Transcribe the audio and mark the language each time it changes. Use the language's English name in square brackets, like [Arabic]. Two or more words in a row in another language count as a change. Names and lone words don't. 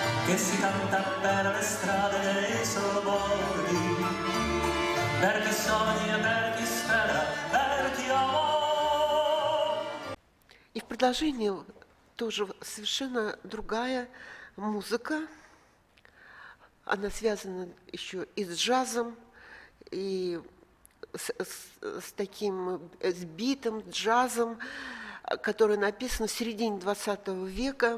[Italian] che si canta per le strade dei sobborghi, per chi sogna, per chi spera, per chi ama. [Russian] И в продолжении тоже совершенно другая музыка. Она связана еще и с джазом, и с таким с битом, джазом, который написан в середине 20 века.